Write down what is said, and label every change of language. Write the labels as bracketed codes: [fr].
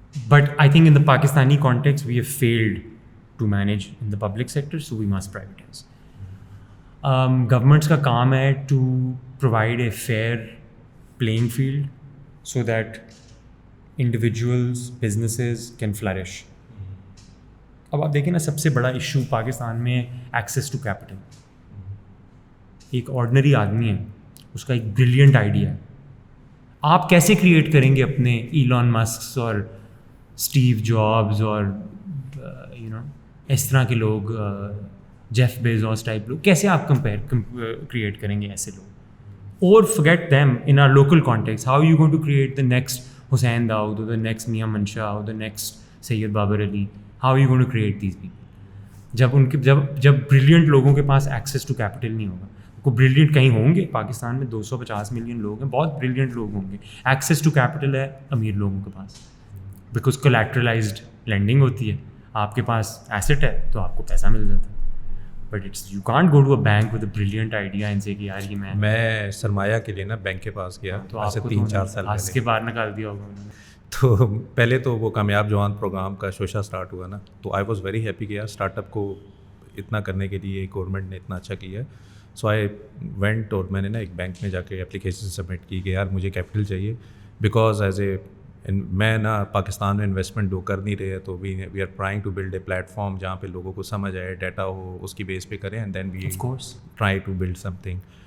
[en] But I think in the Pakistani context we have failed to manage in the public sector, so we must privatize. Governments [ur] ka kaam hai [en] to provide a fair playing field so that individuals, businesses can flourish. [ur] اب آپ دیکھیں نا, سب سے بڑا issue Pakistan میں access to capital. ایک ordinary آدمی ہے, اس کا ایک بریلینٹ آئیڈیا ہے, آپ کیسے کریٹ کریں گے اپنے ایلان مسکس اور اسٹیو جابز اور یو نو اس طرح کے لوگ, جیف بیزوس ٹائپ لوگ, کیسے آپ کریٹ کریں گے ایسے لوگ؟ اور [en] forget them in our local context. How are you going to create the next Hussain Dawood or the next Mian Mansha or the next Sayyid Babar Ali? How are you going to create these people? [ur] جب brilliant لوگوں کے پاس [en] access to capital [ur] نہیں ہوگا. کو brilliant کہیں ہوں گے, پاکستان میں 250 ملین لوگ ہیں, بہت brilliant لوگ ہوں گے. [en] access to capital [ur] ہے امیر لوگوں کے پاس, [en] because collateralized lending [ur] ہوتی ہے, آپ کے پاس asset ہے تو آپ کو پیسہ مل جاتا ہے. [en] But you can't go to a bank with a brilliant idea and say [ur] کہ یار یہ میں سرمایہ کے لیے نا بینک کے پاس گیا تو آج سے 3-4 سال پہلے, کے باہر نکال دیا ہوگا انہوں نے. تو پہلے تو وہ کامیاب جوان پروگرام کا شوشہ اسٹارٹ ہوا نا, تو [en] I was very happy [ur] کہ یار اسٹارٹ اپ کو اتنا کرنے کے لیے گورنمنٹ نے اتنا اچھا کیا ہے. [en] so I went, [ur] اور میں نے نا ایک بینک میں جا کے اپلیکیشن سبمٹ کی کہ یار مجھے کیپٹل چاہیے, بیکاز ایز اے میں نا پاکستان میں انویسٹمنٹ دو کر نہیں رہے, تو [en] we are trying to build a platform [ur] جہاں پہ لوگوں کو سمجھ آئے, ڈیٹا ہو, اس کی بیس پہ کریں, [en] And then we try to build something.